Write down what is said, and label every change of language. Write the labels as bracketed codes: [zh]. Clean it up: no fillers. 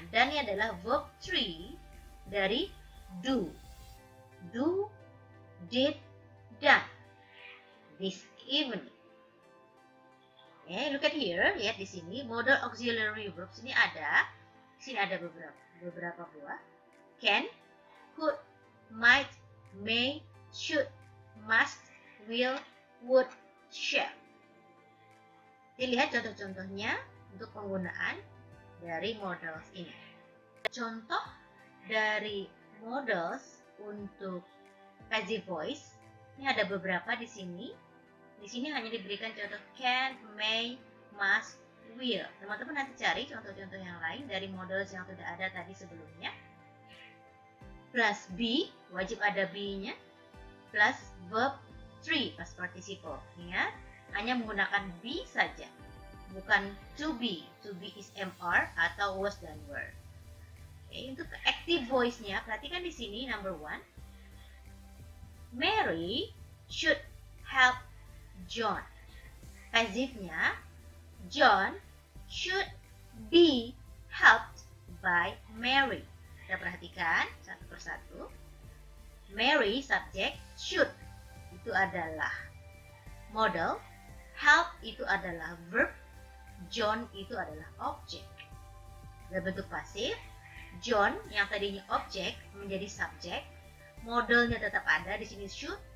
[id] Dan ini adalah verb 3 dari do, did, done [en] this evening. Okay, look at here, [id] lihat di sini model auxiliary verbs ini ada. Di sini ada beberapa buah. [en] Can, could, might, may, should, must, will, would, shall. [id] Dilihat contoh-contohnya untuk penggunaan dari models ini. Contoh dari models untuk passive voice ini ada beberapa di sini. Di sini hanya diberikan contoh can, may, must, will. Teman-teman nanti cari contoh-contoh yang lain dari models yang sudah ada tadi sebelumnya. Plus be, wajib ada be-nya. Plus verb 3, past participle. Ingat, hanya menggunakan be saja, bukan to be. To be is mr atau was dan were. Oke, untuk active voice-nya, perhatikan di sini number 1. [en] Mary should help John. Pasifnya, John should be helped by Mary. [id] Kita perhatikan satu persatu. Mary subjek, should itu adalah modal, help itu adalah verb, John itu adalah objek. Berbentuk pasif, John yang tadinya objek menjadi subjek, modalnya tetap ada di sini should.